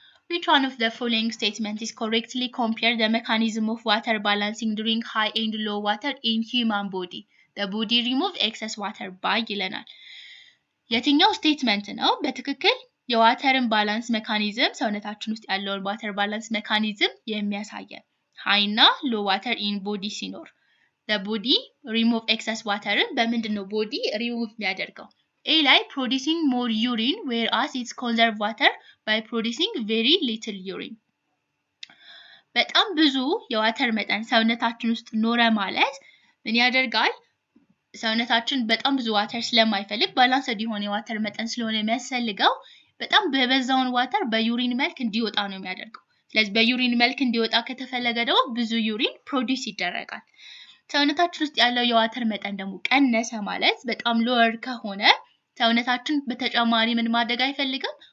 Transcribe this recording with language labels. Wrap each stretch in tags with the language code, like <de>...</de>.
<en>which one of the following statements is correctly compare the mechanism of water balancing during high and low water in human body the body remove excess water by ይለናል።</en> <am>የትኛው ስቴትመንት ነው በትክክል የዋተርን ባላንስ ሜካኒዝም ሰውነታችን ውስጥ ያለውን ዋተር ባላንስ ሜካኒዝም የሚያሳየን? ሃይ እና ሎ ዋተር ኢን ቦዲ ሲኖር</am> <en>the body remove excess water</en> <am>በምንድነው ቦዲ ሪሙቭ የሚያደርገው?</am> <en>A ላይ producing more urine whereas it conserve water by producing very little urine</en> <am>በጣም ብዙ የዋተር መጠን ሰውነታችን ውስጥ ኖረ ማለት ምን ያደርጋል? ሰውነታችን በጣም ብዙ ዋተር ስለማይፈልግ ባላንስድ የሆነ የዋተር መጠን ስለሆነ የሚያስፈልገው በጣም በበዛውን ዋተር በዩሪን መልክ እንዲወጣ ነው የሚያደርገው። ስለዚህ በዩሪን መልክ እንዲወጣ ከተፈለገ ደግሞ ብዙ ዩሪን ፕሮዲዩስ ይደረጋል። ሰውነታችን ውስጥ ያለው የዋተር መጠን ደግሞ ቀነሰ ማለት በጣም ሎወር ከሆነ ሰውነታችን በተጨማሪ ምን ማድረግ አይፈልግም?</am>